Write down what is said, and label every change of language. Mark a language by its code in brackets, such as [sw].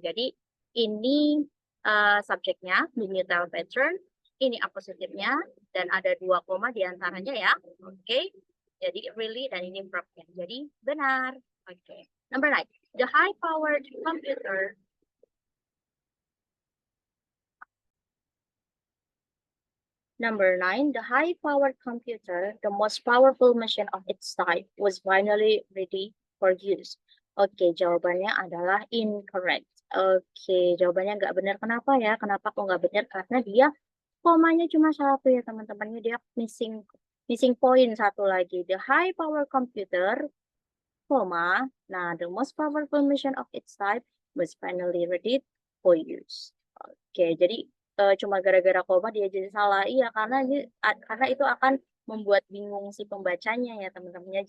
[id] Jadi ini subjeknya, the new tile pattern, ini apositifnya dan ada 2 koma di antaranya ya. Oke. Jadi really dan ini verbnya. Jadi benar. Oke. Number 9. [en] The high powered computer Number 9, the high-powered computer, the most powerful machine of its type, was finally ready for use. [id] Oke, jawabannya adalah incorrect. Oke, jawabannya nggak benar. Kenapa ya? Kenapa kok nggak benar? Karena dia komanya cuma satu ya teman-teman. Dia missing point satu lagi. [en] The high-powered computer, koma. Nah, the most powerful machine of its type was finally ready for use. [id] Oke, jadi cuma gara-gara koma dia jadi salah. Iya, karena itu akan membuat bingung si pembacanya ya teman-teman.